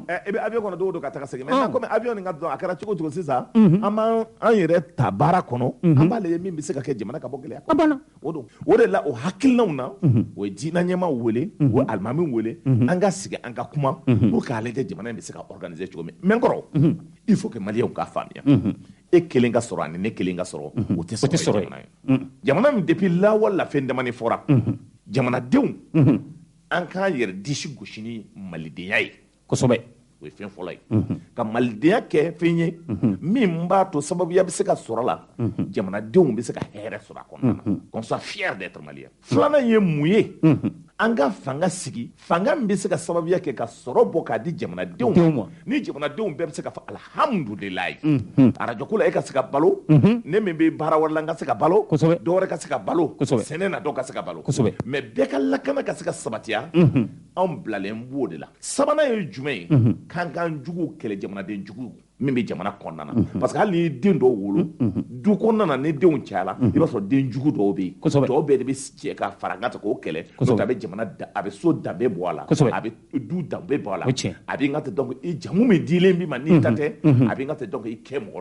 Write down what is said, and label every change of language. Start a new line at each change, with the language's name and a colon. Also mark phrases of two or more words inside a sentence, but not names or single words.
Bambara: i bɛ avion kɔnɔ don o don ka taga segin
French: mais comme
Bambara: avion nin ka dɔn a kɛra cogo cogo sisan an b'an yɛrɛ ta baara kɔnɔ an b'a lajɛ min bɛ se ka kɛ jamana ka bɔ gɛlɛya a banna o don o de la o hakilinaw na o ye diinɛ ɲɛmaa wele o ye alimamiw wele an ka sigi an ka kuma
French: pour que
Bambara: ale tɛ jamana in bɛ se ka organiser cogo min mais n kɔrɔ
French: il faut que
Bambara: maliyɛnw k'a faamuya e kelen ka sɔrɔ ani ne kelen ka sɔrɔ o tɛ sɔrɔ jamana ye jamana min depuis lawale la fɛn damani fɔra jamanadenw an k'an yɛrɛ disi gosi ni malidenya ye kosɛbɛ o ye fɛn fɔlɔ ye ka malidenya kɛ fɛn ye min b'a to sababuya bɛ se ka sɔrɔ la jamanadenw bɛ se ka hɛrɛ sɔrɔ a kɔnɔna na
French: qu'on soit fier d'être malien
Bambara: filanan ye mun ye an ka fanga sigi fanga min bɛ se ka sababuya kɛ ka sɔrɔ bɔ k'a di jamanadenw ma ni jamanadenw bɛɛ bɛ se ka fɔ alihamudulilayi arajo ko la e ka se ka balo ne min bɛ baara wɛrɛ la n ka se ka balo dɔ wɛrɛ ka se ka balo sɛnɛ na dɔ ka se ka balo mais bɛɛ ka lakana ka se ka sabatiya anw bilalen b'o de la sabanan ye jumɛn ye k'an k'an juguw kɛlɛ jamanaden juguw min bɛ jamana kɔnɔna na
French: parce que
Bambara: hali n'i ye den dɔw wolo du kɔnɔna na ni denw cayala i b'a sɔrɔ den jugu dɔw bɛ yen dɔw bɛɛ de bɛ jɛ ka fara n ka ta k'o kɛlɛ a bɛ jamana a bɛ so danbe bɔ a la a bɛ du danbe bɔ a la a bɛ n ka ta donc i jamu min dilen b'i ma n'i ta tɛ a bɛ n ka ta donc i kɛ mɔgɔ